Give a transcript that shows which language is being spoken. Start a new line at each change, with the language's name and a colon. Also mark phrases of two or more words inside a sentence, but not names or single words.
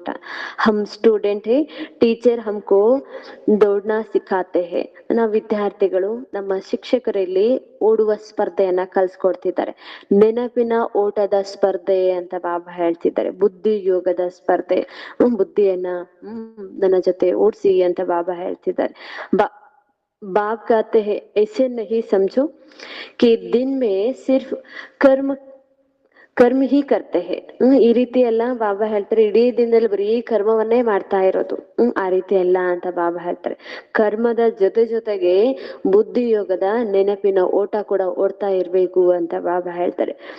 Hindi: हम स्टूडेंट है, टीचर हमको दौड़ना सिखाते है.
Kannada: ನಾವು ವಿದ್ಯಾರ್ಥಿಗಳು, ನಮ್ಮ ಶಿಕ್ಷಕರಲ್ಲಿ ಓಡುವ ಸ್ಪರ್ಧೆಯನ್ನ ಕಲ್ಸ್ಕೊಡ್ತಿದ್ದಾರೆ. ನೆನಪಿನ ಓಟದ ಸ್ಪರ್ಧೆ ಅಂತ ಬಾಬಾ ಹೇಳ್ತಿದ್ದಾರೆ. ಬುದ್ಧಿ ಯೋಗದ ಸ್ಪರ್ಧೆ, ಬುದ್ಧಿಯನ್ನ ನನ್ನ ಜೊತೆ ಓಡಿಸಿ ಅಂತ ಬಾಬಾ ಹೇಳ್ತಿದ್ದಾರೆ.
Hindi: बाप कहते हैं ऐसे नहीं समझो कि दिन में सिर्फ कर्म ही करते है.
Kannada: ಈ ರೀತಿ ಎಲ್ಲ ಬಾಬಾ ಹೇಳ್ತಾರೆ, ಇಡೀ ದಿನದಲ್ಲಿ ಬರೀ ಕರ್ಮವನ್ನೇ ಮಾಡ್ತಾ ಇರೋದು, ಆ ರೀತಿ ಎಲ್ಲ ಅಂತ ಬಾಬಾ ಹೇಳ್ತಾರೆ. ಕರ್ಮದ ಜೊತೆಗೆ ಬುದ್ಧಿ ಯೋಗದ ನೆನಪಿನ ಓಟ ಕೂಡ ಓಡ್ತಾ ಇರ್ಬೇಕು ಅಂತ ಬಾಬಾ ಹೇಳ್ತಾರೆ.